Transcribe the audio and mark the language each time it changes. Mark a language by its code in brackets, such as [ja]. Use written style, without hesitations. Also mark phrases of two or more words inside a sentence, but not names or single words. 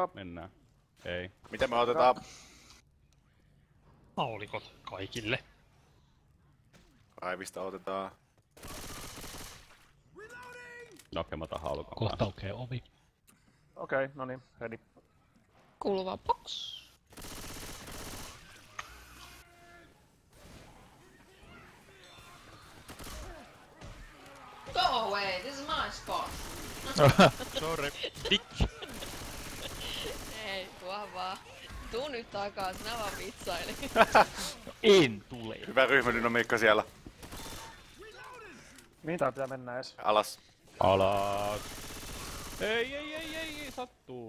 [fi] hyvä. Mennään. Ei. Miten me otetaan? Haulikot kaikille. Raivista otetaan. Nokemata haulikon Kohta kanssa. aukee ovi. Okei, no niin, ready. [en] Kuuluva box. Go away, this is my spot. Sorry. [fi] Ei, tuohan vaan. Tuu nyt takas, nää vaan vitsaili. En tule. Hyvä ryhmädynamiikka siellä. Mihin tää pitää mennä edes? Alas. Alas. Ei, sattuu.